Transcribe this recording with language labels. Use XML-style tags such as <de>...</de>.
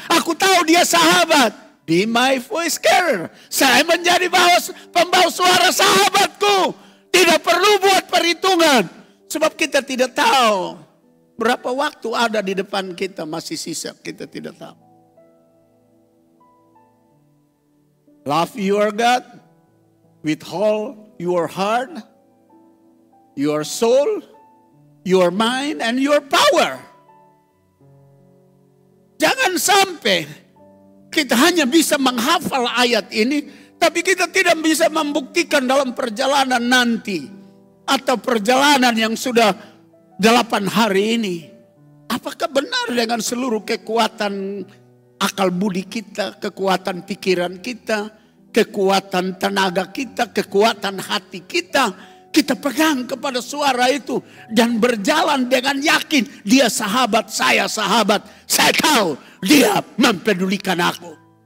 <id>Aku tahu dia sahabat.</id> <en>Be my voice carrier.</en> <id>Saya menjadi pembawa suara sahabatku. Tidak perlu buat perhitungan. Sebab kita tidak tahu berapa waktu ada di depan kita masih sisa. Kita tidak tahu.</id> <en>Love your God with all your heart, your soul, your mind, and your power.</en> <id>Jangan sampai kita hanya bisa menghafal ayat ini, tapi kita tidak bisa membuktikan dalam perjalanan nanti. Atau perjalanan yang sudah 8 hari ini. Apakah benar dengan seluruh kekuatan akal budi kita, kekuatan pikiran kita, kekuatan tenaga kita, kekuatan hati kita, kita pegang kepada suara itu dan berjalan dengan yakin, dia sahabat, saya tahu dia mempedulikan aku.</id>